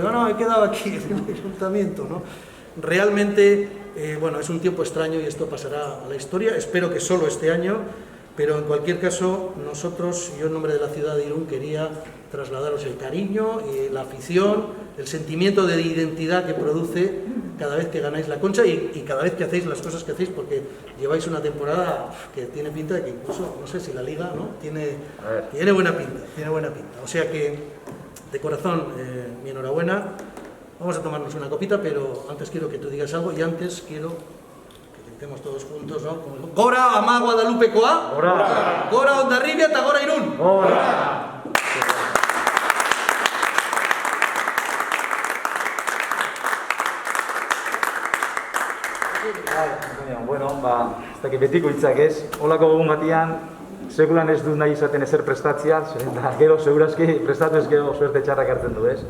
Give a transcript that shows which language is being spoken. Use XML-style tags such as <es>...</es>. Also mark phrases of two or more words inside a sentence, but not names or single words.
<es>Digo, no, he quedado aquí en el ayuntamiento, ¿no? Realmente, bueno, es un tiempo extraño y esto pasará a la historia, espero que solo este año, pero en cualquier caso, nosotros, yo en nombre de la ciudad de Irún, quería trasladaros el cariño, la afición, el sentimiento de identidad que produce cada vez que ganáis la Concha y cada vez que hacéis las cosas que hacéis, porque lleváis una temporada que tiene pinta de que incluso, no sé si la Liga, ¿no? Tiene buena pinta. O sea que, de corazón, mi enhorabuena. Vamos a tomarnos una copita, pero antes quiero que tú digas algo y antes quiero que cantemos todos juntos, ¿no?</es> <eu>Gora ama Guadalupekoa, Gora, Gora Hondarribia eta Gora Irún. Gora. Bueno, ez dakit betiko hitzak ez, holako egun batian, sekulan ez du nahi izaten ezer prestatzea, gero segurazki prestatu ez gero suerte txarrak hartzen du ez.</eu>